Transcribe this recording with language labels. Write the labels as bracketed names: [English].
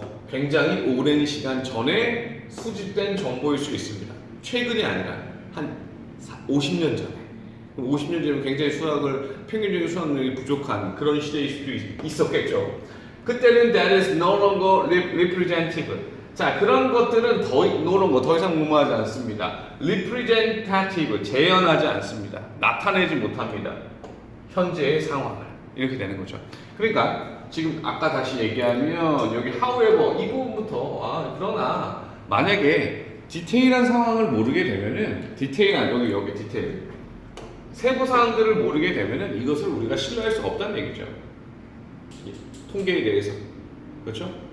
[Korean] 굉장히 오랜 시간 전에 수집된 정보일 수 있습니다. 최근이 아니라 한 50년 전에. 50년 전에 굉장히 평균적인 수학 능력이 부족한 그런 시대일 수도 있었겠죠. 그때는 [English] that is no longer representative. [Korean] 자, 그런 것들은 더 이상 무모하지 않습니다. representative, 재현하지 않습니다. 나타내지 못합니다. 현재의 상황을. 이렇게 되는 거죠. 그러니까 지금 아까 다시 얘기하면 여기 however 이 부분부터 그러나 만약에 디테일한 상황을 모르게 되면은 여기 디테일 세부 사항들을 모르게 되면은 이것을 우리가 신뢰할 수 없다는 얘기죠. 통계에 대해서. 그렇죠?